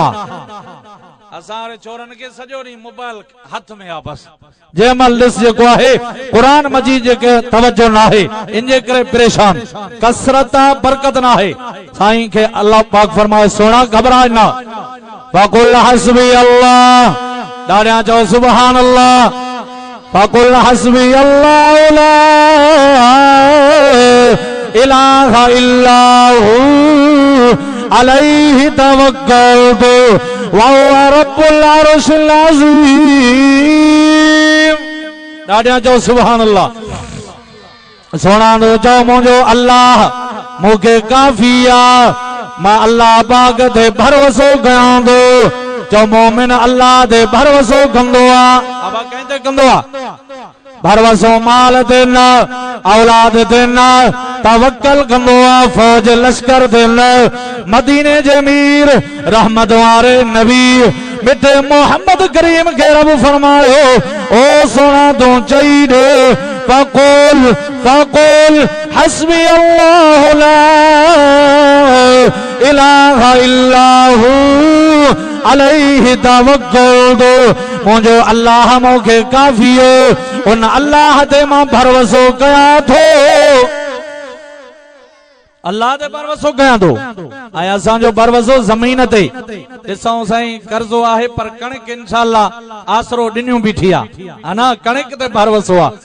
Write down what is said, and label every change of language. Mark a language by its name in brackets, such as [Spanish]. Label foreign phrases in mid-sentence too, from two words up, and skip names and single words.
[Sindhi] असां छोरनि खे सॼो ॾींहुं मोबाइल हथ में आहे बस। जंहिं महिल ॾिस जेको आहे कुरान मजीद जेके तवजो न आहे, इन जे करे परेशान। कसरत बरकत न आहे। साईं खे अल्लाह पाक फरमाए सोना घबराए न। [Arabic] فقل حسبي الله, [Sindhi] ॾाढा चओ [Arabic] سبحان الله. فقل حسبي الله لا إله إلا هو عليه توكلت وهو رب العرش العظيم. [Sindhi] ॾाढा चओ [Arabic] سبحان الله. [Sindhi] सोना चओ मुंहिंजो अल्लाह मूंखे काफ़ी आहे, मां अल्लाह पाक ते भरोसो कयां थो। चओ मोमिन अल्लाह ते भरोसो कंदो आहे। अब कंहिं ते कंदो आहे? भरोसो माल ते न, औलाद ते न, तवक्कल कंदो आहे फौज लश्कर ते न। मदीने जे मीर रहमत वारे नबी मिठे मोहम्मद करीम खे रब फरमायो, ओ सोना तूं चई ॾे, [Arabic] فقل فقل حسبي الله لا إله إلا هو عليه توكلت. [Sindhi] मुंहिंजो अल्लाह मूंखे काफ़ी हो, उन अल्लाह ते मां भरोसो कयां थो। अल्लाह ते भरोसो कयां थो। ऐं असांजो भरोसो ज़मीन ते। ॾिसूं साईं कर्ज़ो आहे पर कणिक इंशाअल्लाह आसरो ॾिनियूं बीठी आहे, अना कणिक ते भरोसो आहे।